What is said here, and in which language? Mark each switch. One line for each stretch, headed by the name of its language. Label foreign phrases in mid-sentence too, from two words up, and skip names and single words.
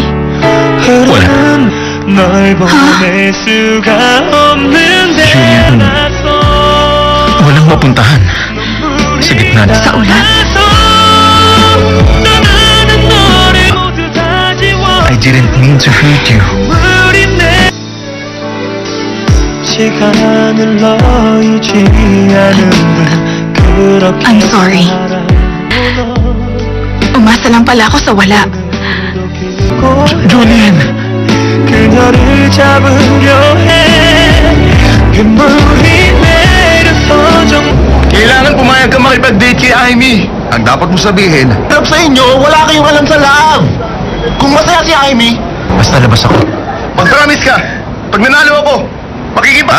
Filipino: Wala. Julian, walang mapuntahan. Sa gitna na. Sa ulan?
English: I didn't mean to hurt you. I'm sorry.
Filipino: Umasa lang pala ako sa wala. Julian!
Korean: 그녀를 잡으려 해 눈물이 내려서 좀
Filipino: Kailangan pumayag ka makipag-date kay Amy. Ang dapat mo sabihin, harap sa inyo, wala kayong alam sa love. Kung masaya si Amy, Basta labas ako. mag-promise ka. Pag nanalo ako, makikipa.